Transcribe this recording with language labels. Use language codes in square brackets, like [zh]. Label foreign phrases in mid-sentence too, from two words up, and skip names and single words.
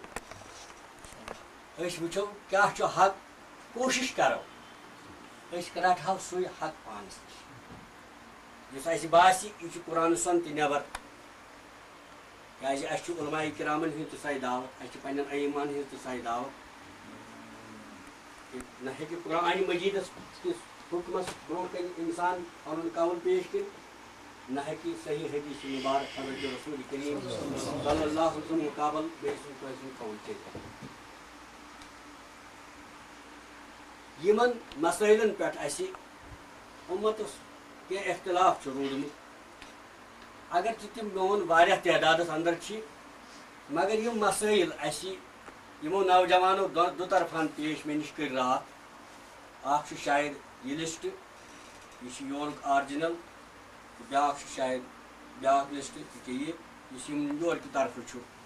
[ks] أسۍ وٕچھو کیٛاہ چھُ حق کوٗشِش کَرو أسۍ رَٹہو سُے حق پانَس نِش یُس اَسہِ باسہِ یہِ چھُ قرآن سُنٛد تہِ نٮ۪بر کیٛازِ اَسہِ چھُ علماء کرامن ہٕنٛز تہِ سۄے دعوت اَسہِ چھِ پنٛنٮ۪ن ائماہن ہٕنٛز تہِ سۄے دعوت نہ ہیٚکہِ قرآنِ مجیٖدس کِس حُکمس برونٛٹھ کَنہِ اِنسان پنُن قول پیش کٔرِتھ نہ ہیٚکہِ صحیح حدیث مُبارک حضرت رسول کریم [ar] صلی اللہ علیہ وسلم [ks] مُقابل بیٚیہِ سُنٛد کٲنٛسہِ ہُنٛد قول کٔرِتھ. یِمن مسٲیلن پٮ۪ٹھ اَسہِ اُمتس کینٛہہ اختلاف چھُ روٗدمُت اگرچہِ تِم میون واریاہ تعدادس اندر چھِ مگر یِم مسٲیل اَسہِ یِمو نوجوانو دُطرفن پیش مےٚ نِش کٔرۍ راتھ اکھ چھُ شاید یہِ لسٹ یہِ چھُ یورُک آرجنل تہٕ بیٛاکھ چھُ شاید بیٛاکھ لسٹ یہِ کہِ یُس یِم یورکہِ طرفہٕ چھُ